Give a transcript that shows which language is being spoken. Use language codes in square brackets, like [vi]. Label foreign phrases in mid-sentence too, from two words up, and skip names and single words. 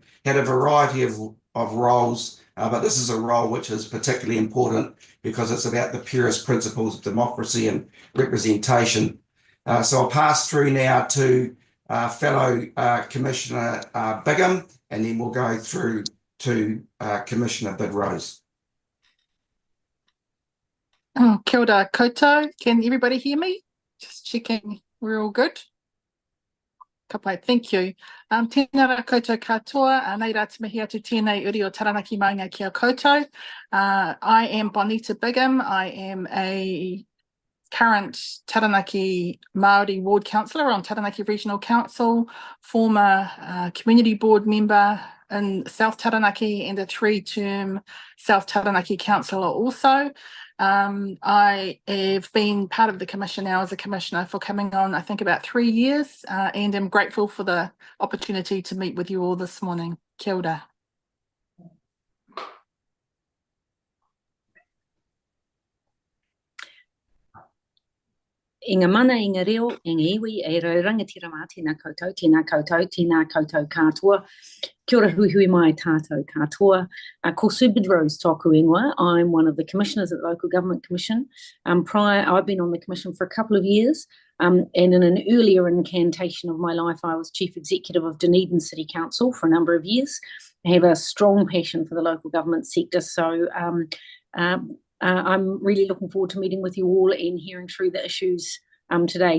[en] Had a variety of roles, but this is a role which is particularly important because it's about the purest principles of democracy and representation. So I'll pass through now to fellow Commissioner Bigham, and then we'll go through to Commissioner Bidrose. [mi] Oh, kia ora koutou. [en] Can everybody hear me? Just checking we're all good. Kapai, thank you. [mi] Tēnā rā koutou katoa, nei rā te mihi atu tēnei uri o Taranaki Maunga kia koutou. [en] I am Bonita Bigham. I am a current Taranaki Māori Ward Councillor on Taranaki Regional Council, former Community Board member in South Taranaki, and a 3-term South Taranaki Councillor also. I have been part of the commission now as a commissioner for coming on, I think, about 3 years, and am grateful for the opportunity to meet with you all this morning. [mi] Kia ora. I ngā mana, i ngā reo, i ngā iwi, e rau rangatira mā, tēnā koutou, tēnā koutou katoa. Kia ora hui mai tātou katoa. Ko Sue Bidrose tōku ingoa. [en] I'm one of the commissioners at the Local Government Commission. I've been on the commission for a couple of years, and in an earlier incantation of my life, I was Chief Executive of Dunedin City Council for a number of years. I have a strong passion for the local government sector, so I'm really looking forward to meeting with you all and hearing through the issues today.